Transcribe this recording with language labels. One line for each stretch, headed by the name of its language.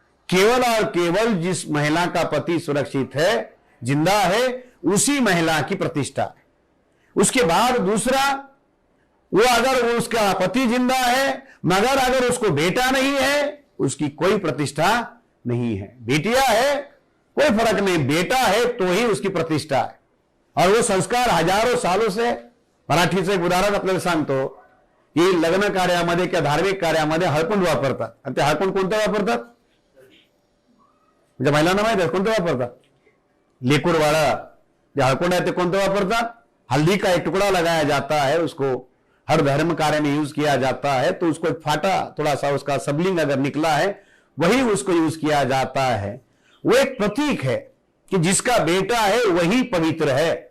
Hindi: केवल और केवल जिस महिला का पति सुरक्षित है, जिंदा है, उसी महिला की प्रतिष्ठा है। उसके बाद दूसरा, वो अगर उसका पति जिंदा है मगर अगर उसको बेटा नहीं है, उसकी कोई प्रतिष्ठा नहीं है। बेटिया है कोई फर्क नहीं, बेटा है तो ही उसकी प्रतिष्ठा है। और वो संस्कार हजारों सालों से,
Marathi: मराठीचं एक उदाहरण आपल्याला सांगतो की लग्न कार्यामध्ये किंवा धार्मिक कार्यामध्ये हळकुंड वापरतात, आणि ते हळकुंड कोणतं वापरतात? म्हणजे महिलांना माहित आहे कोणतं वापरतात? लेकुरवाड़ा जो हळकुंड है, कोणतं वापरतात?
Hindi: हल्दी का एक टुकड़ा लगाया जाता है, उसको हर धर्म कार्य में यूज किया जाता है, तो उसको एक फाटा थोड़ा सा उसका सबलिंग अगर निकला है वही उसको यूज किया जाता है। वो एक प्रतीक है कि जिसका बेटा है वही पवित्र है।